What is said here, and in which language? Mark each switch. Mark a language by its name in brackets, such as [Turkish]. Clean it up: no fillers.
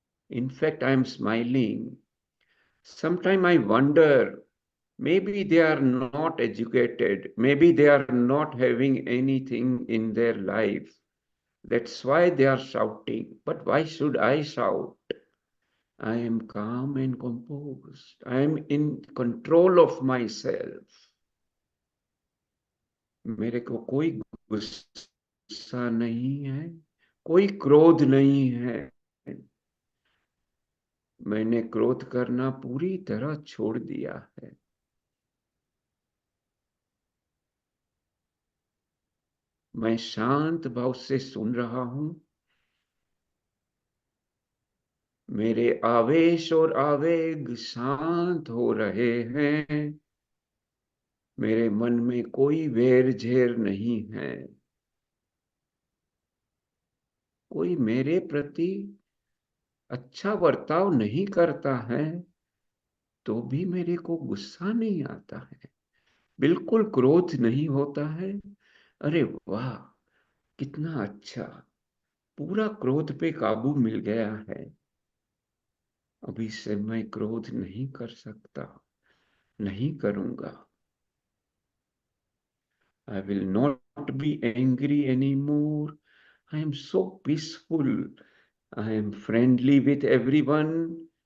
[English] In fact, I am smiling. Sometimes I wonder, maybe they are not educated, maybe they are not having anything in their life. That's why they are shouting. But why should I shout? I am calm and composed. I am in control of myself. [Hindi] मेरे को कोई गुस्सा नहीं है, कोई क्रोध नहीं है। मैंने क्रोध करना पूरी तरह छोड़ दिया है। मैं शांत भाव से सुन रहा हूं। मेरे आवेश और आवेग शांत हो रहे हैं। मेरे मन में कोई वैर झेर नहीं है। कोई मेरे प्रति अच्छा बर्ताव नहीं करता है तो भी मेरे को गुस्सा नहीं आता है, बिल्कुल क्रोध नहीं होता है। अरे वाह, कितना अच्छा, पूरा क्रोध पे काबू मिल गया है। अभी से मैं क्रोध नहीं कर सकता, नहीं करूंगा। [English] I will not be angry anymore. I am so peaceful. I am friendly with everyone.